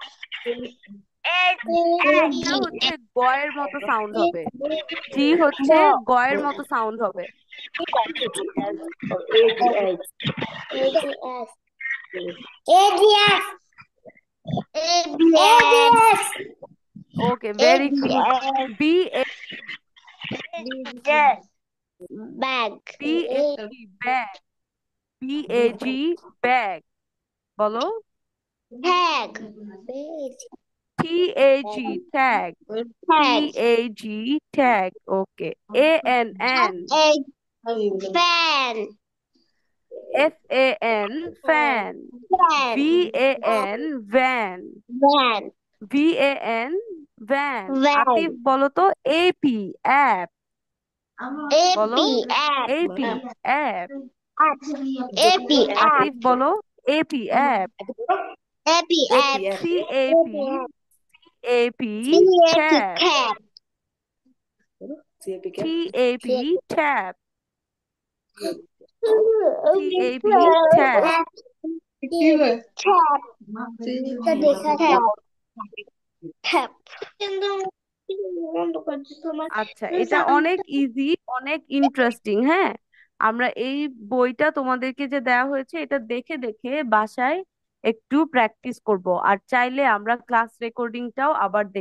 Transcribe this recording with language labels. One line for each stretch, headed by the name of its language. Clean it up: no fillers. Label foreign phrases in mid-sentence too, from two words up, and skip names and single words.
Bangla: টা হচ্ছে গয়ের মতো সাউন্ড হবে, জি হচ্ছে গয়ের মতো সাউন্ড হবে। ওকে,
English: very good. B Bag. BAG ব্যাগ, BAG ব্যাগ বলো। Bag. TAG tag, Bag. TAG tag, ওকে। ANN Fan. FAN fan, Fan. VAN van, Van. VAN van। Van.
Bangla: আতিফ বলো তো
English: AP app
Bangla: বলো।
English: AP app. AP অ্যাপ। AP app.
Bangla: আতিফ বলো
English: AP app. AP app. CAP, AP CAP tab, cap. TAP tab, TAP tab। Cap. Cap.
Bangla: আচ্ছা, এটা অনেক ইজি, অনেক ইন্টারেস্টিং। হ্যাঁ, আমরা এই বইটা তোমাদেরকে যে দেওয়া হয়েছে, এটা দেখে দেখে বাসায় একটু প্র্যাকটিস করব। আর চাইলে আমরা ক্লাস রেকর্ডিংটাও আবার